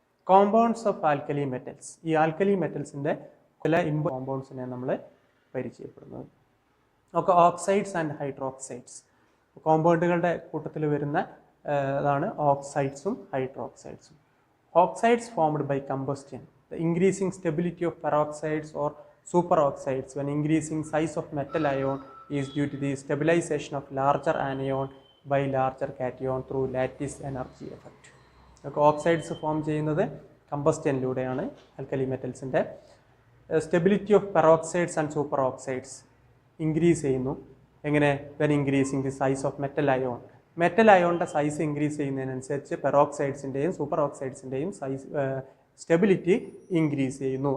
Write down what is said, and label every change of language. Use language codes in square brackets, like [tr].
[en] Compounds of alkali metals. [ml] ഈ alkali മെറ്റൽസിൻ്റെ ചില കോമ്പൗണ്ട്സിനെ നമ്മൾ പരിചയപ്പെടുന്നത്. നമുക്ക് ഓക്സൈഡ്സ് ആൻഡ് ഹൈഡ്രോക്സൈഡ്സ് കോമ്പൗണ്ടുകളുടെ കൂട്ടത്തിൽ വരുന്ന അതാണ് ഓക്സൈഡ്സും ഹൈഡ്രോക്സൈഡ്സും. [en] Oxides formed by combustion. The increasing stability of peroxides or superoxides when increasing size of metal ion is due to the stabilization of larger anion by larger cation through lattice energy effect. [ml] Oxides form ചെയ്യുന്നത് കമ്പസ്റ്റനിലൂടെയാണ്. Alkali മെറ്റൽസിൻ്റെ stability of peroxides and super oxides increase ചെയ്യുന്നു. എങ്ങനെ? [en] When increasing the size of metal ion. [ml] Metal അയോണിൻ്റെ size increase ചെയ്യുന്നതിനനുസരിച്ച് പെറോക്സൈഡ്സിൻ്റെയും super ഓക്സൈഡ്സിൻ്റെയും size stability increase ചെയ്യുന്നു.